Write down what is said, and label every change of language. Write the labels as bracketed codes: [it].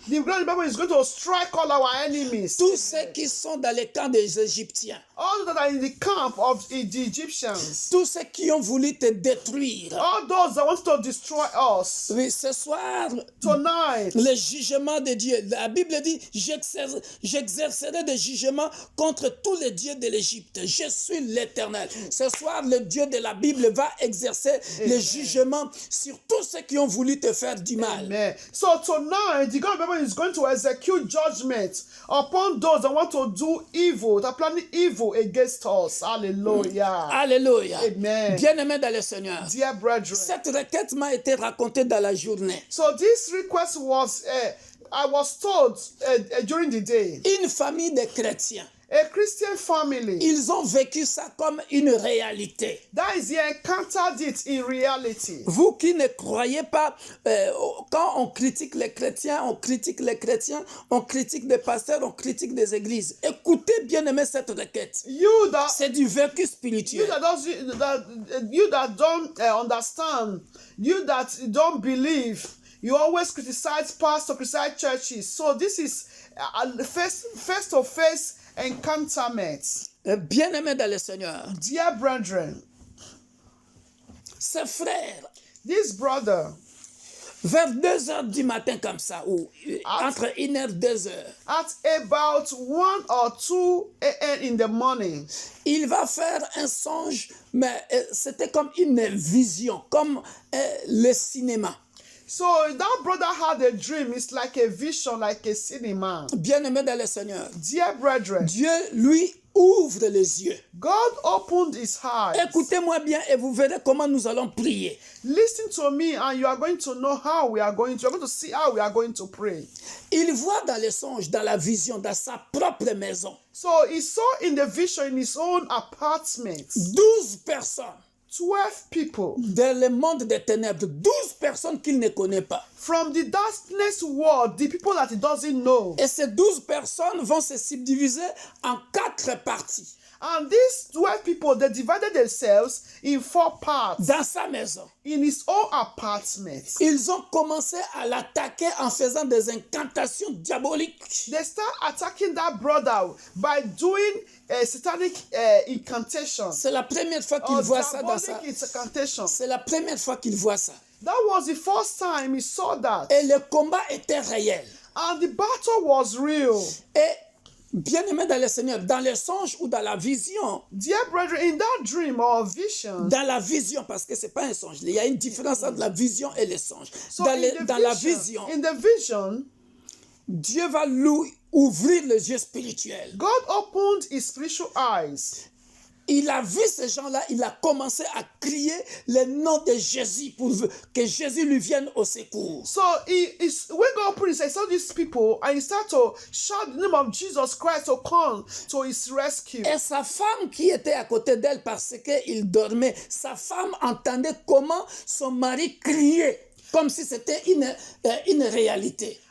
[en] the God of the Bible is going to strike all our enemies. [fr] Tous ceux qui sont dans les camps des Égyptiens. [en] All that are in the camp of the Egyptians. [fr] Tous ceux qui ont voulu te détruire. [en] All those that want to destroy us. [fr] Oui, ce soir, [en] Tonight, [fr] le jugement de Dieu. La Bible dit, j'exercerai des jugements contre tous les dieux de l'Égypte. Je suis l'Éternel. Ce soir, le Dieu de la Bible va exercer les jugements sur tous ceux qui ont voulu te faire du mal. [en] amen. So tonight, the God of the Bible is going to execute judgment upon those that want to do evil, that are planning evil against us. Hallelujah. [fr] Alléluia. Amen. Bien-aimé dans le Seigneur. [en] Dear brethren. [fr] Cette requête m'a été racontée dans la journée. [en] So this request was, I was told during the day. [fr] Une famille de chrétiens. [en] A Christian family. [fr] Ils ont vécu ça comme une réalité. [en] That is, they encountered it in reality. [fr] Vous qui ne croyez pas, quand on critique les chrétiens, on critique des pasteurs, on critique des églises. Écoutez bien aimé cette requête. C'est du vécu spirituel. [en] You that don't understand, you that don't believe, you always criticize pastors, criticize churches. So this is a face-to-face encounterment. [fr] Bien-aimé dans le Seigneur. [en] Dear brethren, [fr] ce frère, [en] this brother, [fr] vers 2 heures du matin comme ça, ou entre 1 heure et 2 heures, [en] at about 1 or 2 a.m. in the morning, [fr] il va faire un songe, mais c'était comme une vision, comme le cinéma. [en] So that brother had a dream. It's like a vision, like a cinema. [fr] Bien-aimé dans le Seigneur. [en] Dear brethren, [fr] Dieu lui ouvre les yeux. [en] God opened his eyes. [fr] Écoutez-moi bien et vous verrez comment nous allons prier. [en] Listen to me and you are going to know how we are going to. You're going to see how we are going to pray. [fr] Il voit dans les songes, dans la vision, dans sa propre maison, [en] So he saw in the vision in his own apartment [fr] 12 personnes [en] 12 people [fr] dans le monde des ténèbres, 12 personnes qu'il ne connaît pas. [en] from the darkness world, the people that he doesn't know. [fr] Et ces 12 personnes vont se subdiviser en 4 parties [en] And these 12 people, they divided themselves in 4 parts [fr] dans sa maison. [en] in his own apartment. [fr] Ils ont commencé à l'attaquer en faisant des incantations diaboliques. [en] They start attacking that brother by doing satanic incantations. [fr] C'est la première fois qu'il [en] Or [fr] voit ça dans [en] diabolic [fr] sa... [en] incantations. [fr] C'est la première fois qu'il voit ça. [en] That was the first time he saw that. [fr] Et le combat était réel. [en] And the battle was real. [fr] Et bien-aimé dans le Seigneur, dans les songes ou dans la vision, [en] Dear brethren, in that dream or vision, [fr] dans la vision, parce que ce n'est pas un songe, il y a une différence entre la vision et les songes. [en] so [fr] Dans, [en] in the [fr] dans la vision, [en] vision, in the vision, [fr] Dieu va lui ouvrir les yeux spirituels. [en] God opened his spiritual eyes. [fr] Il a vu ces gens-là, il a commencé à crier le nom de Jésus pour que Jésus lui vienne au secours. [en] So when God opened his eyes, he saw these people and he started to shout the name of Jesus Christ to come to his rescue. [fr] Et sa femme qui était à côté d'elle parce qu'il dormait, sa femme entendait comment son mari criait, comme si c'était une réalité.